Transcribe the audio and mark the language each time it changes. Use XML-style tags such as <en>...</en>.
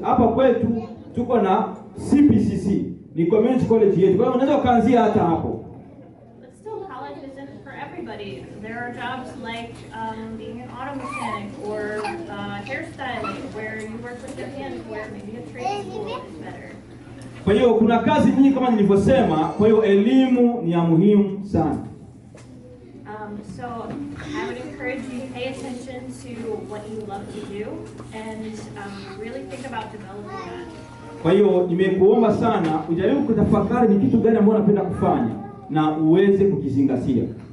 <sw>Hapa kwetu tuko na CPCC, ni community college yetu. Kwa hiyo unaweza kuanzia hata hapo.</sw> <en>But still, college isn't for everybody. There are jobs like being an auto mechanic or hairstyling, where you work with your hands, where maybe a trade school is better.</en> <sw>Kwa hiyo kuna kazi nyingi kama nilivyosema, kwa hiyo elimu ni ya muhimu sana.</sw> <en>So I would encourage you to pay attention to what you love to do and really think about developing that.</en> <sw>Kwa hiyo nimekuomba sana ujaribu kutafakari ni kitu gani ambacho unapenda kufanya na uweze kukizingatia.</sw>